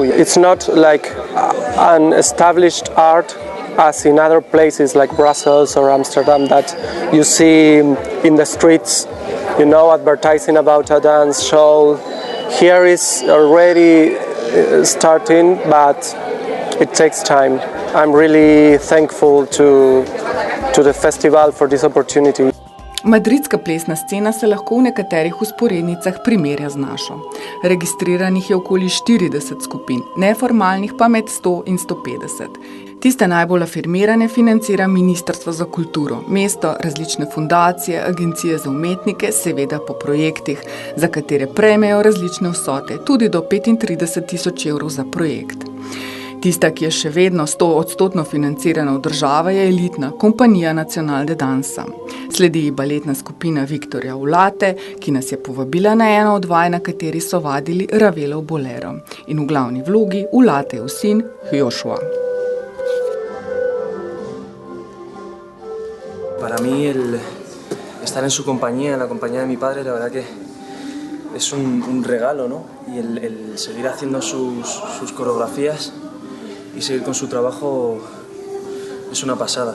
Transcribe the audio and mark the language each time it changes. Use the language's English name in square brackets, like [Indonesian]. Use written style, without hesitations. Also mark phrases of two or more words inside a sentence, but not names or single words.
[English] It's not like an established art as in other places like Brussels or Amsterdam that you see in the streets, you know, advertising about a dance show. Here is already starting, but it takes time. I'm really thankful to the festival for this opportunity. [Slovenian] Madridska plesna scena se lahko v nekaterih vzporednicah primerja z našo. Registriranih je okoli 40 skupin, neformalnih pa med 100 in 150. Tiste najbolj afirmirane financira Ministrstvo za kulturo, mesto, različne fundacije, agencije za umetnike, seveda po projektih, za katere prejmejo različne vsote, tudi do 35.000 evrov za projekt. Tista, ki je še vedno 100% financirana od države, je elitna Kompanija Nacional de Dansa. Sledi baletna skupina Viktorja Ulate, ki nas je povabila na eno od vaj, na kateri so vadili Ravelov bolero. In v glavni vlogi Ulatejev sin Joshua. [Spanish] Para mí estar en su compañía, en la compañía de mi padre, la verdad que es un regalo, ¿no? Y el seguir haciendo sus coreografías y seguir con su trabajo es una pasada.